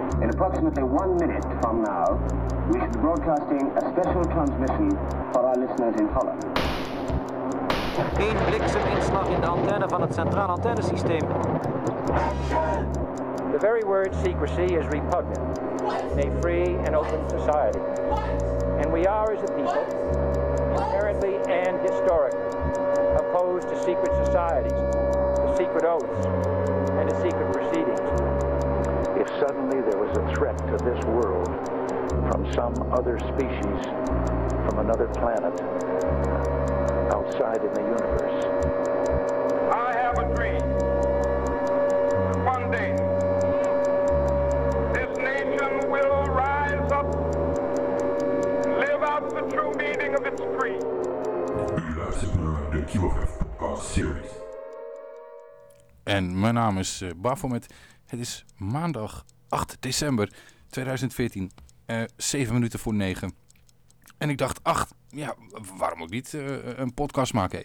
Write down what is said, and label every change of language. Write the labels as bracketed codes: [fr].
[en] approximately 1 minute from now, we should be broadcasting a special transmission for our listeners in Holland. [nl] Eén blikseminslag in de antenne van het centraal antennesysteem. [en] The very word secrecy is repugnant in a free and open society. And we are, as a people, inherently and historically, opposed to secret societies, to secret oaths, and to secret proceedings. If suddenly there was a threat to this world from some other species, from another planet, outside in the universe. I have a dream. One day, this nation will rise up, live out the true meaning of its creed. [nl] U luistert naar de QFF Podcast Series. En mijn naam is Baphomet. Het is maandag 8 december 2014. 7 minuten voor 9. En ik dacht, ach, ja, waarom ook niet een podcast maken?